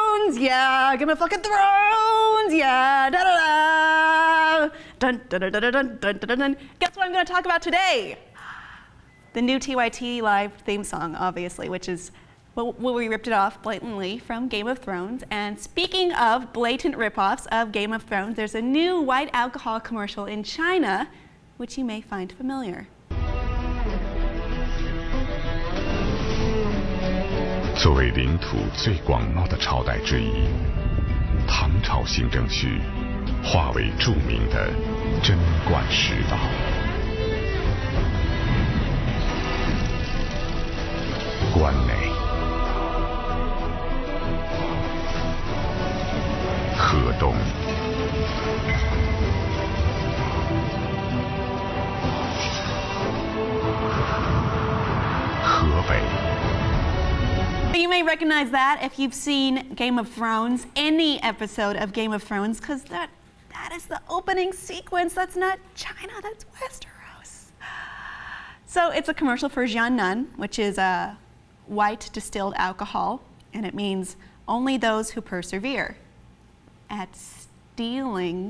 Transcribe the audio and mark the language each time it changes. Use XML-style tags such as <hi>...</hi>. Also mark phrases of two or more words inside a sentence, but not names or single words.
<en>Thrones, yeah, Game of fucking Thrones, yeah, da da da, dun dun dun dun dun dun dun dun. Guess what I'm going to talk about today? The new TYT live theme song, obviously, which is well, we ripped it off blatantly from Game of Thrones. And speaking of blatant ripoffs of Game of Thrones, there's a new white alcohol commercial in China, which you may find familiar.</en> <zh>作为领土最广袤的朝代之一，唐朝行政区化为著名的贞观食道。关内、河东、河北。</zh> <en>You may recognize that if you've seen Game of Thrones, any episode of Game of Thrones, because that is the opening sequence. That's not China, that's Westeros. So it's a commercial for Jiannan, which is a white distilled alcohol, and it means only those who persevere at stealing.</en>